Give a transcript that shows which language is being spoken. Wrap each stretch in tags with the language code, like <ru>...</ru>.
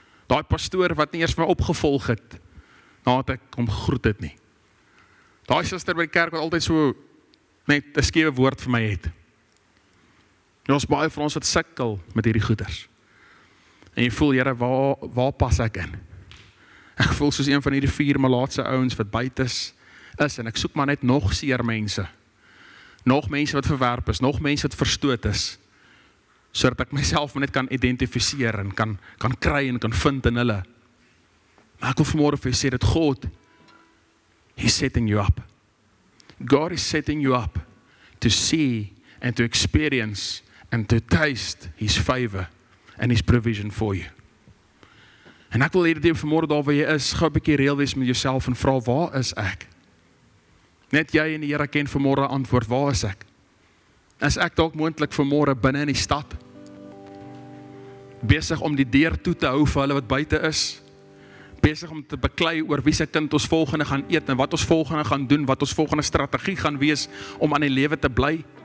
<af>Daai pastoor wat nie eers my opgevolg het nadat ek hom gegroet het nie. Daai suster by die kerk wat altyd so net 'n skewe woord vir my het. En ons baie vir ons wat sukkel met hierdie goeders. En jy voel, Here, waar pas ek in? Ek voel soos een van hierdie 4 malaatse ouens wat buite is, en ek soek maar net nog seer mense. Nog mense wat verwerp is, nog mense wat verstoot is, sodat ek myself net kan identifiseer en kan kry en kan vind in hulle. Maar ek wil vanmôre vir jou sê dat God,</af> <en>He's setting you up. God is setting you up to see and to experience and to taste His favor and His provision for you.</en> <af>En ek wil hierdie vanmôre daar waar jy is, gou 'n bietjie reël wees met jouself en vra, waar is ek? Net jy en die Here ken vanmôre antwoord, waar is ek? Is ek dalk moontlik vanmôre binne in die stad? Besig om die deur toe te hou vir hulle wat buite is? Besig om te beklei oor wie se kind ons volgende gaan eet en wat ons volgende gaan doen, wat ons volgende strategie gaan wees om aan die lewe te bly?</af>